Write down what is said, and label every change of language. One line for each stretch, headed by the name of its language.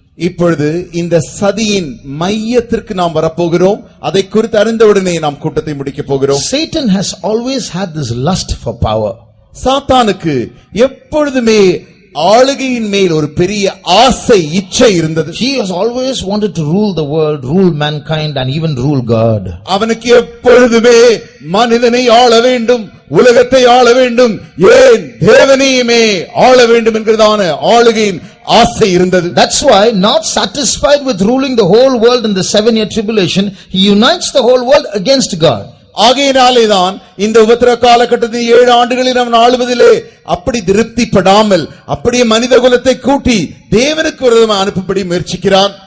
Tamil: இப்பொழுது இந்த சதியின் மையத்திற்கு நாம் வரப்போகிறோம். அதை குறித்து அறிந்தவுடனே நாம் கூட்டத்தை முடிக்கப் போகிறோம்.
English: Satan has always had this lust for power.
Tamil: சாத்தானுக்கு எப்பொழுதுமே ஆளுகையின் மேல் ஒரு பெரிய ஆசை, இச்சை இருந்தது.
English: He has always wanted to rule the world, rule mankind, and even rule God.
Tamil: அவனுக்கு எப்பொழுதுமே மனிதனை ஆள வேண்டும், உலகத்தை ஆள வேண்டும், ஏன் தேவனையுமே ஆள வேண்டும் என்கிறதான ஆளுகையின் ஆசை இருந்தது.
English: That's why, not satisfied with ruling the whole world in the 7-year tribulation, he unites the whole world against God.
Tamil: ஆகையினாலேதான் இந்த உபத்திரவ காலகட்டத்தில் 7 ஆண்டுகளில் அவன் ஆளுவதிலே அப்படி திருப்திப்படாமல் அப்படியே மனித குலத்தை கூட்டி தேவனுக்கு விரோதமாக அனுப்பும்படி முயற்சிக்கிறான்.